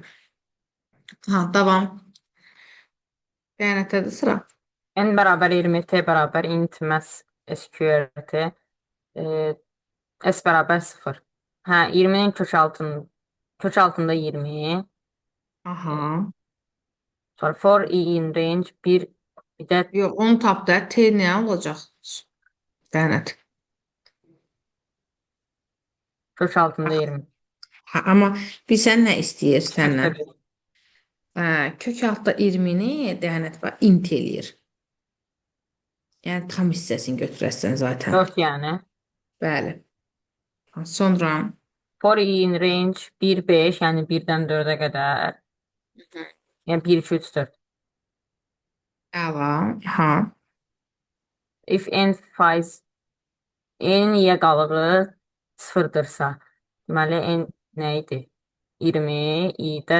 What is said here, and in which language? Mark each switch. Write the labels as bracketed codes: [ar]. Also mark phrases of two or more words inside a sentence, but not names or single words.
[az] Ha, davam. Bəyanətdədir sıra. N bərabər 20, T bərabər [en] int mass SQRT, [az] S bərabər 0. Hə, 20-nin kök altında 20. Aha. Sonra [en] for i in range [az] 1 bir də Yox, onu tap da. T nə olacaq? Bəyanət. kök altında 20. Ha, amma bilsən nə istəyir səndən? Kök Kök altda 20-ni bəyanət var, int eləyir. Yəni tam hissəsini götürəsən zaten. 4 yəni. Bəli. Ha, sonra [en] For i in range 1, 5, [az] yəni 1-dən 4-ə qədər. Yəni 1, 2, 3, 4. əla. Ha. If n faiz n yə qalığı 0-dırsa, deməli n nə idi? 20, i-də